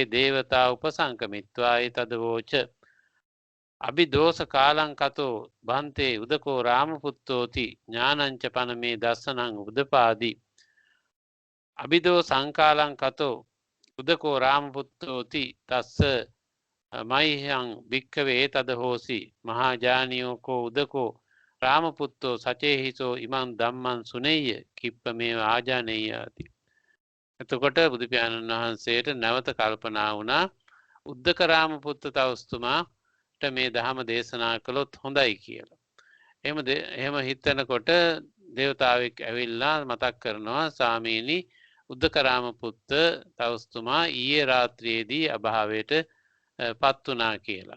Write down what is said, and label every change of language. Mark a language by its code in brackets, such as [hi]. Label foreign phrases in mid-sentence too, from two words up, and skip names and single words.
[pi] දේවතා උපසංකමිත්වා ඒතදවෝච අභිදෝස කාලං කතෝ බන්තේ උදකෝ රාමපුත්තෝති ඥානංච පනමේ දස්සනං උදපාදී අභිදෝ සංකාලං කතෝ උදකෝ රාමපුත්තෝති තස්ස මයිහං භික්ඛවේ තද හෝසි මහාජානියෝකෝ උදකෝ රාමපුත්තෝ සචේහිසෝ ඉමං ධම්මං සුනෙය්‍ය කිප්පමේව ආජානෙය්‍යාති. [si] එතකොට බුදු පියාණන් වහන්සේට නැවත කල්පනා වුණා උද්දක රාමපුත්ත තවුස්තුමාට මේ ධහම දේශනා කළොත් හොඳයි කියලා. එහෙම හිතනකොට දේවතාවෙක් ඇවිල්ලා මතක් කරනවා සාමීනි උද්දක රාමපුත්ත තවුස්තුමා ඊයේ රාත්‍රියේදී අභාවයට පත් වුණා කියලා.